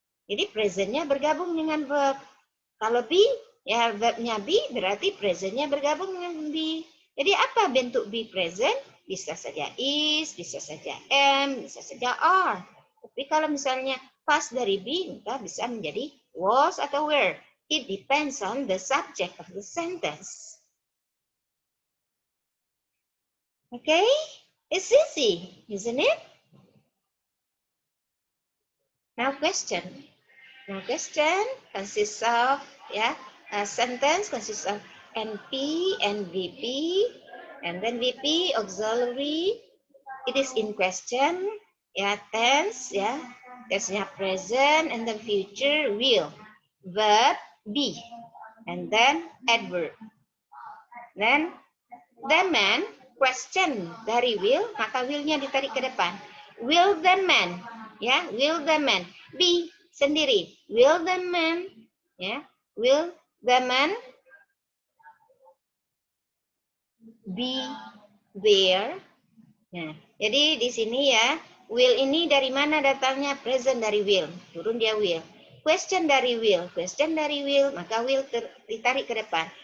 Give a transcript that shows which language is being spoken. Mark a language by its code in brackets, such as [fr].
[id] Jadi present-nya bergabung dengan verb. Kalau be, ya verb-nya be berarti present-nya bergabung dengan be. Jadi apa bentuk be present? Bisa saja is, bisa saja am, bisa saja are. Tapi kalau misalnya past dari be, maka bisa menjadi was atau were. [en] It depends on the subject of the sentence. Okay? It's easy, isn't it? Now question. Now question consists of a sentence consists of NP and VP, and then VP auxiliary. It is in question, tense, tense-nya present, and then future will, verb be, and then adverb. Then the man, [id] question dari will, maka will-nya ditarik ke depan. [en] Will the man, will the man be sendiri. Will the man, will the man be there? [id] Nah, jadi di sini will ini dari mana datangnya? Present dari will, turun dia will. Question dari will, maka will ditarik ke depan.